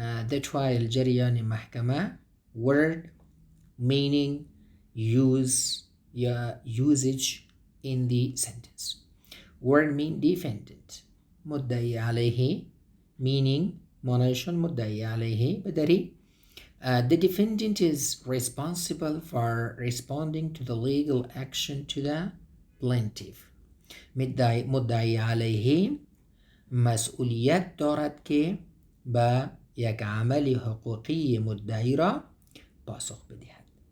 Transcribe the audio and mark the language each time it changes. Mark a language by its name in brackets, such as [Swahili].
[English] The trial جریان محکمه word meaning use یا usage in the sentence. [Persian] Word mean defendant مدعی علیه meaning معنیشون مدعی علیه بدری. [English] The defendant is responsible for responding to the legal action to the plaintiff. [Persian] مدعی علیه مسئولیت دارد که با یک عمل حقوقی مدعی را پاسخ بدهد.